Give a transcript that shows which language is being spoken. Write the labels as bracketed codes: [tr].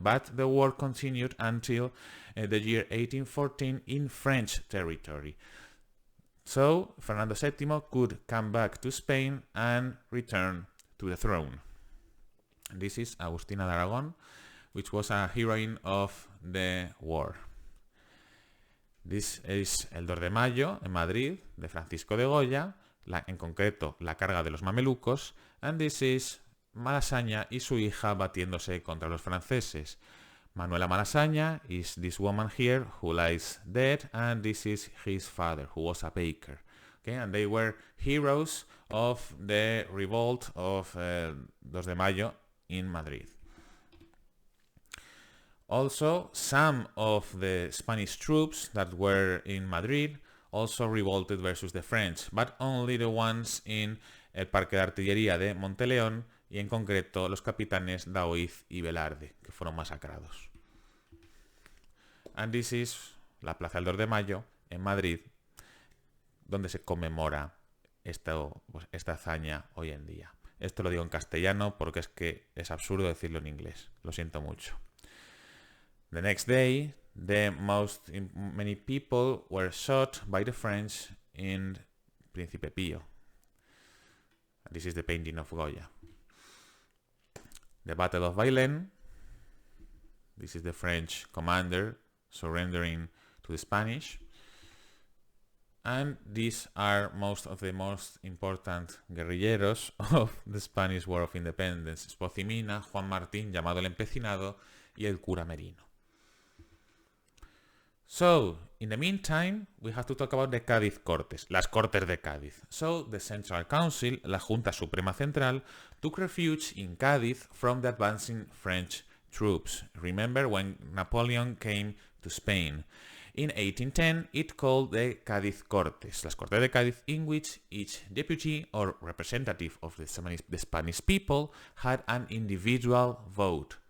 [en] But the war continued until the year 1814 in French territory. So Fernando VII could come back to Spain and return to the throne. This is Agustina de Aragón, which was a heroine of the war. This is [es] el 2 de mayo en Madrid de Francisco de Goya, en concreto la carga de los mamelucos, [en] and this is [es] Malasaña y su hija batiéndose contra los franceses. [en] Manuela Malasaña is this woman here who lies dead, and this is his father, who was a baker. Okay, and they were heroes of the revolt of 2 de mayo in Madrid. Also, some of the Spanish troops that were in Madrid also revolted versus the French, but only the ones in [es] el Parque de Artillería de Monteleón y en concreto los capitanes Daoiz y Velarde, que fueron masacrados. [en] And this is [es] la Plaza del 2 de Mayo en Madrid, donde se conmemora esta hazaña hoy en día. Esto lo digo en castellano porque es que es absurdo decirlo en inglés. Lo siento mucho. [en] The next day, many people were shot by the French in Príncipe Pío. This is the painting of Goya. The Battle of Bailén. This is the French commander surrendering to the Spanish. And these are most of the most important guerrilleros of the Spanish War of Independence. [es] Espocimina, Juan Martín, llamado el Empecinado, y el cura Merino. [en] So, in the meantime, we have to talk about the Cádiz Cortes, las Cortes de Cádiz. So, the Central Council, la Junta Suprema Central, took refuge in Cádiz from the advancing French troops. Remember when Napoleon came to Spain. In 1810, it called the Cádiz Cortes, las Cortes de Cádiz, in which each deputy or representative of the Spanish people had an individual vote.